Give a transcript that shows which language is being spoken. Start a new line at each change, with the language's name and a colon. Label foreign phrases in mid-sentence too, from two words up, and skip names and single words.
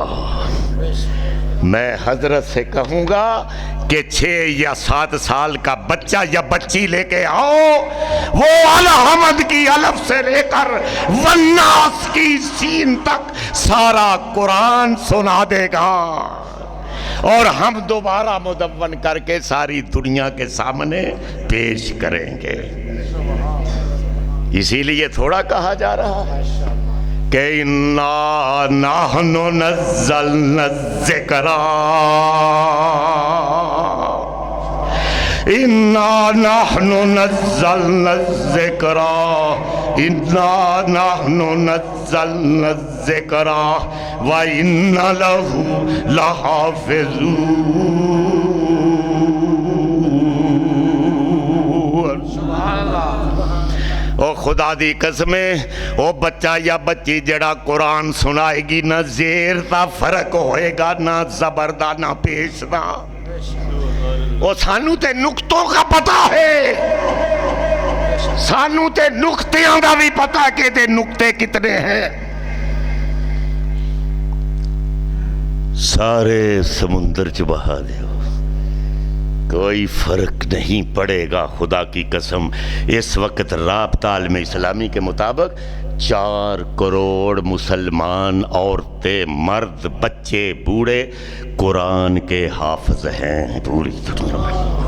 Urdu: میں حضرت سے کہوں گا کہ 6 یا 7 سال کا بچہ یا بچی لے کے آؤ، وہ الحمد کی الف سے لے کر والناس کی سین تک سارا قرآن سنا دے گا، اور ہم دوبارہ مدون کر کے ساری دنیا کے سامنے پیش کریں گے۔ اسی لیے تھوڑا کہا جا رہا ہے کہ
Arabic: اِنَّا نَحْنُ نَزَّلْنَا الذِّكْرَ اِنَّا نَحْنُ نَزَّلْنَا الذِّكْرَ اِنَّا نَحْنُ نَزَّلْنَا الذِّكْرَ وَإِنَّ لَهُ لَحَافِظُونَ۔
Punjabi: او خدا دی قسمیں، او بچہ یا بچی جڑا قرآن سنائے گی، نہ زیر دا فرق ہوئے گا، نہ زبر دا، نہ پیش دا۔ او سانو تے نقطوں کا پتہ ہے، سانو تے نقطیاں دا بھی پتہ کہ تے نقطے کتنے ہیں۔ سارے سمندر چ بہا دیو، کوئی فرق نہیں پڑے گا۔
Urdu: خدا کی قسم اس وقت رابطہ عالم اسلامی کے مطابق 4 کروڑ مسلمان عورتیں، مرد، بچے، بوڑھے قرآن کے حافظ ہیں پوری دنیا میں۔